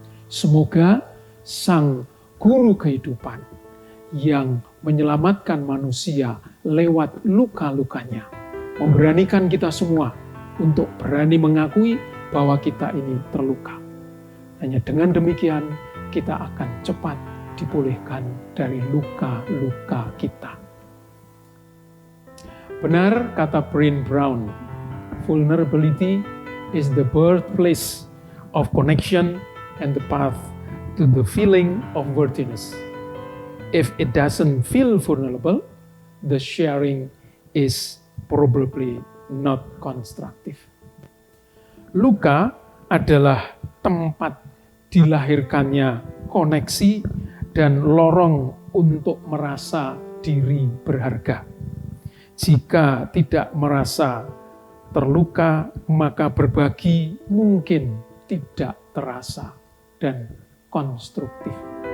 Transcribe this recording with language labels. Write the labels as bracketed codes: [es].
[id] Semoga Sang Guru kehidupan yang menyelamatkan manusia lewat luka-lukanya memberanikan kita semua untuk berani mengakui bahwa kita ini terluka. Hanya dengan demikian kita akan cepat dipulihkan dari luka-luka kita. Benar kata [en] Brené Brown, vulnerability is the birthplace of connection and the path to the feeling of worthiness. if it doesn't feel vulnerable, the sharing is probably not constructive. [id] Luka adalah tempat dilahirkannya koneksi dan lorong untuk merasa diri berharga. Jika tidak merasa terluka, maka berbagi mungkin tidak terasa dan konstruktif.